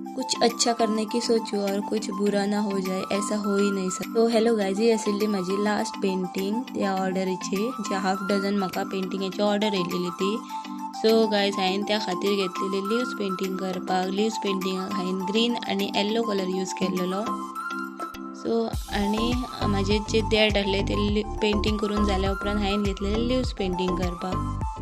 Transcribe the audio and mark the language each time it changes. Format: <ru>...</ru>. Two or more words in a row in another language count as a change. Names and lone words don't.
<hi>कुछ अच्छा करने की सोचो और कुछ बुरा ना हो जाए, ऐसा हो ही नहीं सकता।</hi> <kok>तो</kok> <en>hello guys,</en> <kok>ही आशिल्ली माझी</kok> <en>last painting</en> <kok>त्या ऑर्डरीची, जे</kok> <en>half dozen</en> <kok>म्हाका पेंटिंगेची ऑर्डर येयलेली ती।</kok> <en>so guys</en> <kok>हांवें त्या खातीर घेतलेली</kok> <en>leaves painting</en> <kok>करपाक। लिव्स पेंटिंगाक हांवें ग्रीन आनी</kok> <en>yellow colour use</en> <kok>केल्लो। सो आनी म्हाजे जे डॅड आहले ते पेंटिंग करून जाल्या उपरांत हांवें घेतलेले</kok> <en>leaves painting</en> <kok>करपाक।</kok>